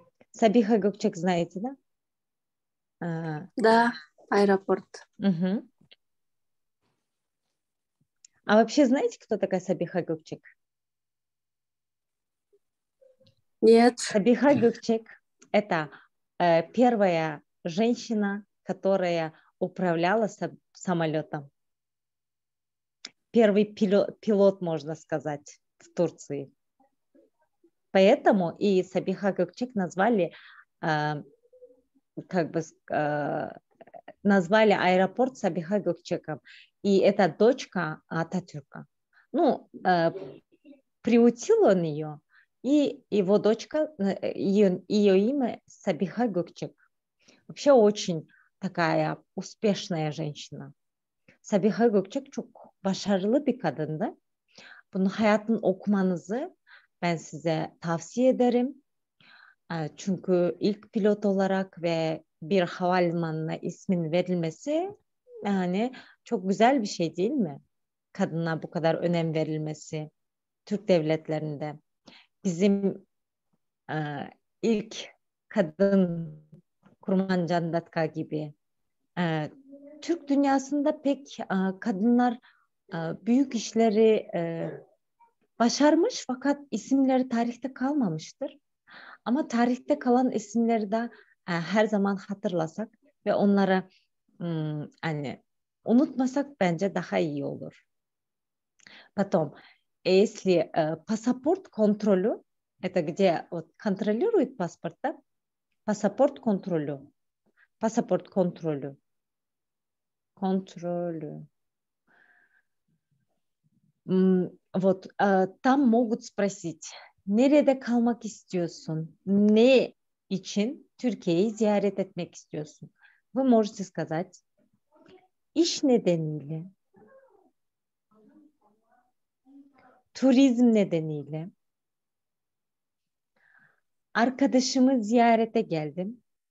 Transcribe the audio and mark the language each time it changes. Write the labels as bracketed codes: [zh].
[ru] Sabiha Gökçek знаете, да? Да, аэропорт. Угу. А вообще знаете, кто такая Сабиха Gökçek? Нет. Сабиха Gökçek – это первая женщина, которая управляла самолетом. Первый пилот, можно сказать, в Турции. Поэтому и Сабиха Gökçek назвали, назвали аэропорт Сабиха Gökçekом. И это дочка Ататюрка. Ну, приутил он ее, и его дочка, ее имя Сабиха Gökçek. Вообще очень такая успешная женщина. [tr] Sabiha Gökçek çok başarılı bir kadındı. Bunun hayatını okumanızı ben size tavsiye ederim. Çünkü ilk pilot olarak ve bir havalimanına ismin verilmesi yani çok güzel bir şey değil mi? Kadına bu kadar önem verilmesi Türk devletlerinde. Bizim ilk kadın Kurman Candatka gibi Türk dünyasında pek kadınlar büyük işleri başarmış fakat isimleri tarihte kalmamıştır. Ama tarihte kalan isimleri de her zaman hatırlasak ve onları hani unutmasak bence daha iyi olur. [ru] Потом, если паспорт контролю, это где вот, контролирует паспорт, да? Паспорт контролю. Паспорт контролю. Контролю. Вот там могут спросить, [tr] nerede kalmak istiyorsun? Ne için Türkiye'yi ziyaret etmek istiyorsun? [ru] Вы можете сказать, [tr] iş nedeniyle, turizm nedeniyle, arkadaşımı ziyarete geldim.